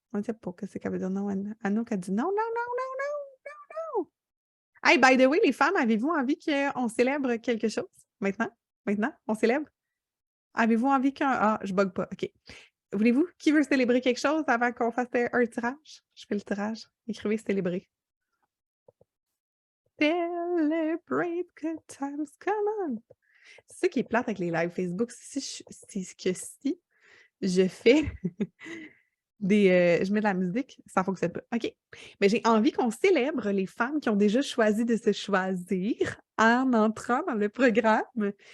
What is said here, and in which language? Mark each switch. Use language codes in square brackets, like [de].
[fr] On ne sait pas ce qu'elle veut dire non. Anouk a dit non, non, non, non, non, non. [en] Hey, by the way, [fr] les femmes, avez-vous envie qu'on célèbre quelque chose? Maintenant? Maintenant? On célèbre? Avez-vous envie qu'un... Ah, je bug pas. OK. Voulez-vous? Qui veut célébrer quelque chose avant qu'on fasse un tirage? Je fais le tirage. Écrivez célébrer. [en] Celebrate good times, come on! [fr] C'est ça qui est plate avec les lives Facebook. C'est que si je fais je mets de la musique, ça ne fonctionne pas. OK. Mais j'ai envie qu'on célèbre les femmes qui ont déjà choisi de se choisir en entrant dans le programme.